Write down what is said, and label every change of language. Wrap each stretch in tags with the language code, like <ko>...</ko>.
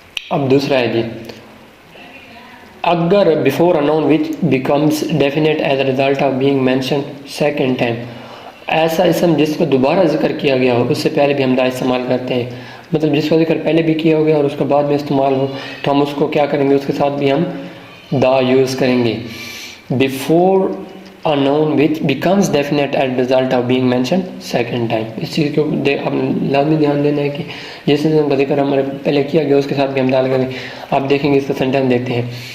<ur>اب دوسرا ہے جی، اگر</ur> <en>before a noun which becomes definite as a result of being mentioned second time،</en> <ur>ایسا اسم جس کو دوبارہ ذکر کیا گیا ہو، اس سے پہلے بھی ہم دا استعمال کرتے ہیں، مطلب جس کا ذکر پہلے بھی کیا ہو گیا اور اس کے بعد میں استعمال ہو، تو ہم اس کو کیا کریں گے؟ اس کے ساتھ بھی ہم دا یوز کریں گے.</ur> <en>before a noun which becomes definite as a result of being mentioned second time.</en> <ur>اس چیز کو اب لازمی دھیان دینا ہے کہ جس اسم کا ذکر ہمارے پہلے کیا گیا اس کے ساتھ بھی ہم دا لگیں گے. آپ دیکھیں گے اس کا سینٹینس دیکھتے ہیں.</ur>